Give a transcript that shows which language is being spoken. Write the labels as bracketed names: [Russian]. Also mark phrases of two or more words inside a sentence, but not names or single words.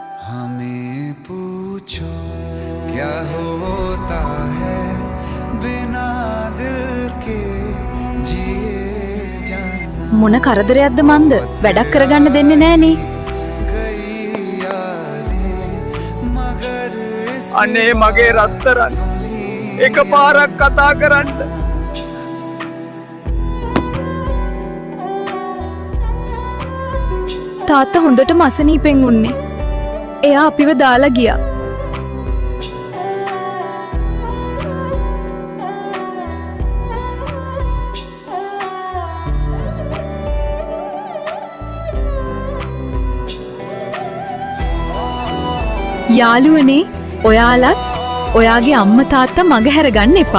[Hindi] हमें पूछो क्या होता है बिना दिल के जिए जाना [Sinhala] මොන කරදරයක්ද මන්ද වැඩක් කරගන්න දෙන්නේ නෑනේ. [Hindi] गई यादें मगर इस [Sinhala] අනේ මගේ රත්තරන් එක පාරක් කතා කරන්න. තාත්තා හොඳටම අසනීපෙන් උන්නේ. එයා අපිව දාලා ගියා. යාළුවනේ ඔයාලත් ඔයාගේ අම්මා තාත්තා මගහැර ගන්න එපා.